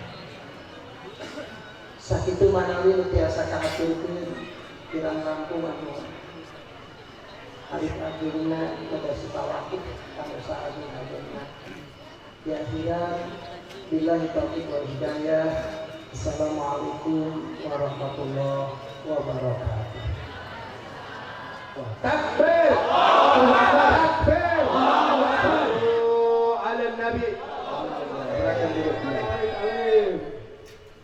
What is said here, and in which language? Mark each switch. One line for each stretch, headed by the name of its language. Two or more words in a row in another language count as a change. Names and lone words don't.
Sundanese: Sakitu manawi nu tiasa kahaturkeun kirang langkung anu akhirna kepada sitawakif kanggo sahabat ajenna.
Arabic: Di أخيرا بالله التوفيق والهداية. السلام عليكم ورحمة الله وبركاته. تكبير! تكبير! على النبي.
Indonesian: Silakan duduk.